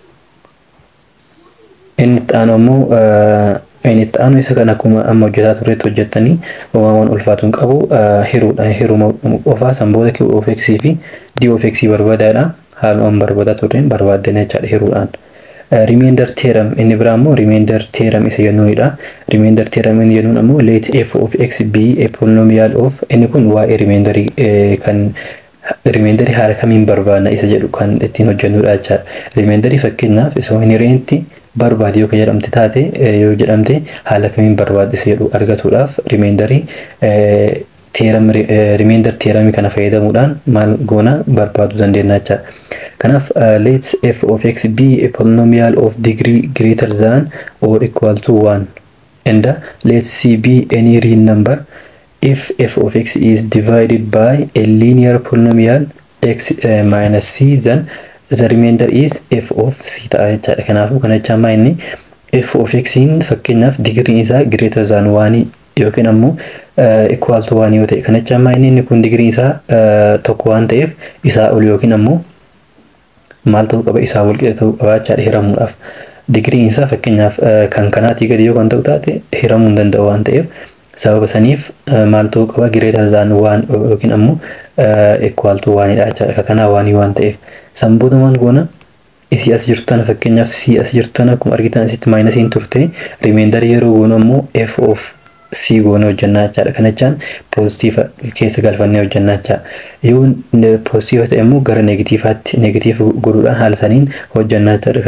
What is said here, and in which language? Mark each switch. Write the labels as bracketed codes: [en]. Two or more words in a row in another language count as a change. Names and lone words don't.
[om] Inni itti aanu isa kan akkuma amma hojjetaa turreetti hojjettanii uumamaan ulfaatu hin qabu hiruudhaan hiruma qofaa sanboota [en] q of x [om] fi [en] d of x [om] barbaadaadha. Haalumaan barbaadaa turreen barbaaddan jechaadha hiruudhaan. [en] Remainder theorem [om] inni biraa immoo [en] remainder theorem [om] isa jennuunidha. [en] Remainder theorem [om] inni jennuun ammoo [en] let f of x be a polynomial of [om] inni kun waa'ee remainder haala kamiin barbaadna isa jedhu kan ittiin hojjennudha jechaadha. Remainder fakkeenyaaf isa inherent barbaade yoo jedhamte taate yoo jedhamte haala kamiin barbaadde isa jedhu argatuudhaaf [en] remainder theorem [om] kana fayyadamuudhaan maal goona barbaaduu dandeenya jechaadha. [en] Kanaaf let f of x be a polynomial of degree greater than or equal to 1 and let c be any real number if f of x is divided by a linear polynomial x minus c, then the remainder is f of c [om] ta'a jechaadha. Kanaafuu kana jechaan inni [en] f of x [om] fakkeenyaaf digriin isaa [en] greater than 1 [om] yookiin ammoo [en] equal to 1 [om] yoo ta'e kana jechaan inni kun digriin isaa tokko waan ta'eef isaa ol yookiin ammoo maal ta'uu qaba isaa wal qixa ta'uu qaba jechaadha hiramuudhaaf. Digriin isaa fakkeenyaaf kan kanaatii gadi yoo kan ta'u taate hiramuu hin danda'u waan ta'eef sababa saniif maal ta'uu qaba [en] greater than 1 [om] yookiin ammoo [en] equal to 1 [om] dha jechaadha. Kanaa 1 waan ta'eef sanboota maal goona isii as jirtu tana fakkeenyaaf si as jirtu tana akkuma argitan asitti maayinasiin turte remainder yeroo goonu ammoo [en] f of c [om] goone hojjannaa jechaadha. Kana jechaan poozitiiva keessa galfannee hojjannaa jechaadha. Yoo poozitiiva ta'e immoo gara negatiivaatti negatiiva godhuudhaan haala saniin hojjannaa jechaadha.